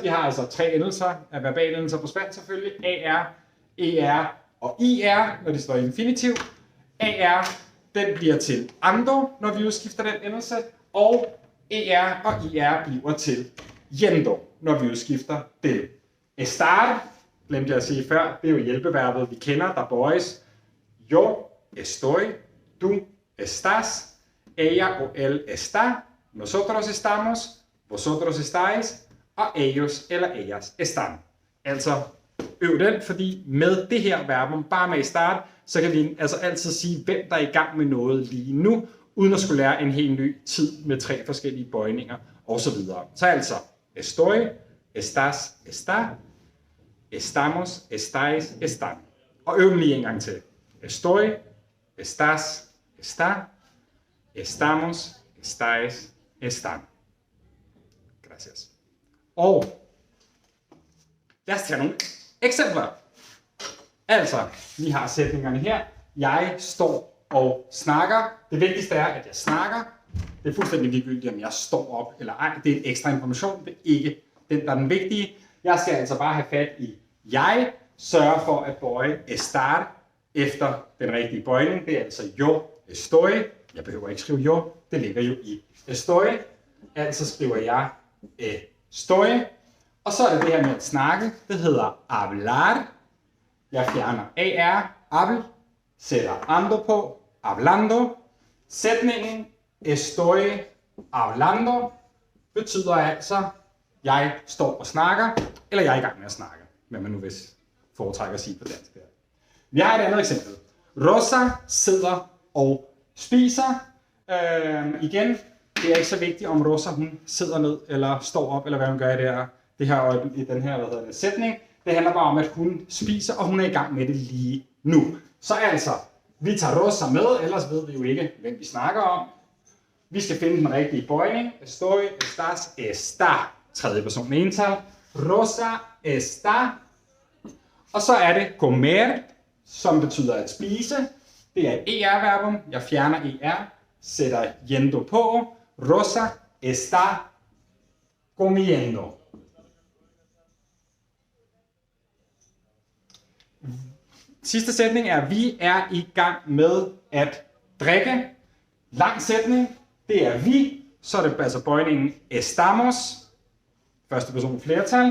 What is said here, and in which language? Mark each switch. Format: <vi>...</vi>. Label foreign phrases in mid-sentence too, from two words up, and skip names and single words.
<da>Vi har altså tre endelser af verbalendelser på spansk selvfølgelig. AR, ER og IR, når de står i infinitiv. AR, den bliver til ando, når vi udskifter den endelse, og ER og IR bliver til yendo, når vi udskifter det. Estar, glemte jeg at sige før, det er jo hjælpeverbet, vi kender, der bøjes.</da> <es>Yo estoy, du estás, ella o él está, nosotros estamos, vosotros estáis, og ellos eller ellas están.</es> <da>Altså øv den, fordi med det her verbum, bare med start, så kan vi altså altid sige, hvem der er i gang med noget lige nu, uden at skulle lære en helt ny tid med tre forskellige bøjninger osv. Så altså,</da> <es>estoy, estás, está, estamos, estáis, están.</es> <da>Og øv den lige en gang til.</da> <es>Estoy, estás, está, estamos, estáis, están.</es> <da>Gracias. Og lad os tage nogle eksempler. Altså, vi har sætningerne her. Jeg står og snakker. Det vigtigste er, at jeg snakker. Det er fuldstændig ligegyldigt, om jeg står op eller ej. Det er en ekstra information. Det er ikke den, der er den vigtige. Jeg skal altså bare have fat i jeg. Sørge for at bøje estar efter den rigtige bøjning. Det er altså</da> <es>yo estoy.</es> <da>Jeg behøver ikke skrive jo. Det ligger jo i estoy. Altså skriver jeg estoy. Og så er det det her med at snakke. Det hedder hablar. Jeg fjerner AR, habl, sætter ando på, hablando. Sætningen</da> <es>estoy hablando</es> <da>betyder altså, jeg står og snakker, eller jeg er i gang med at snakke, hvad man nu vil foretrække at sige på dansk her. Vi har et andet eksempel. Rosa sidder og spiser. Igen, det er ikke så vigtigt, om Rosa hun sidder ned, eller står op, eller hvad hun gør i den her sætning. Det handler bare om, at hun spiser, og hun er i gang med det lige nu. Så altså, vi tager Rosa med, ellers ved vi jo ikke, hvem vi snakker om. Vi skal finde den rigtige bøjning.</da> <es>Estoy, estás, está.</es> <da>Tredje person ental. Rosa está. Og så er det comer, som betyder at spise. Det er et ER-verbum. Jeg fjerner ER, sætter yendo på.</da> <es>Rosa está comiendo.</es> <da>Sidste sætning er, vi er i gang med at drikke. Lang sætning, det er vi, så er det altså bøjningen estamos. Første person flertal.</da>